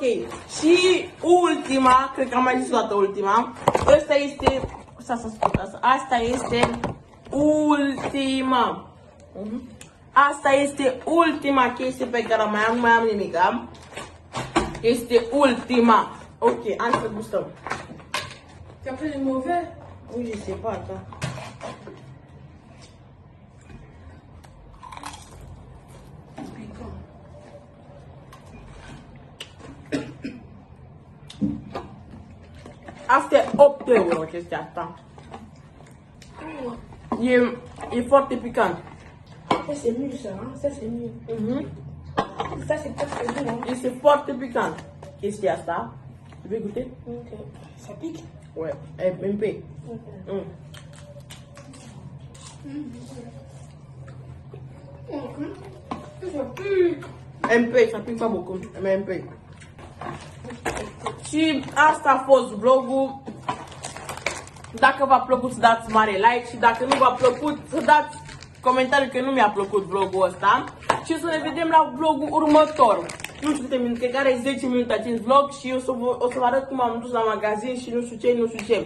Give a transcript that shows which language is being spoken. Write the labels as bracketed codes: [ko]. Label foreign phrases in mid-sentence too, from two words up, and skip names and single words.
[ro] Și ultima, cred că am mai zis toată ultima. Asta este... Asta este ultima. Asta este ultima chestie pe care mai am, nu mai am nimic. Este ultima. Ok, hai să gustăm. [fr] T'as pris le mauvais? Oui, je sais pas, attends. [ro] Asta e 8 euro chestia asta. E foarte picant. [fr] Ça c'est mieux ça, hein? Ça c'est mieux. Ça c'est pas très bon, hein? [ro] Este foarte picant chestia asta. [fr] Vei goûter? Ok. Ça pique? Ouais, un peu. Ok. Ça pique. Un peu, ça pique pas beaucoup, mais un peu. [ro] Și asta a fost vlogul. Dacă v-a plăcut să dați mare like și dacă nu v-a plăcut să dați comentarii că nu mi-a plăcut vlogul ăsta. Și să ne vedem la vlogul următor. Nu știu câte minute, cred că are 10 minute acest vlog și o să vă arăt cum am dus la magazin și nu știu ce.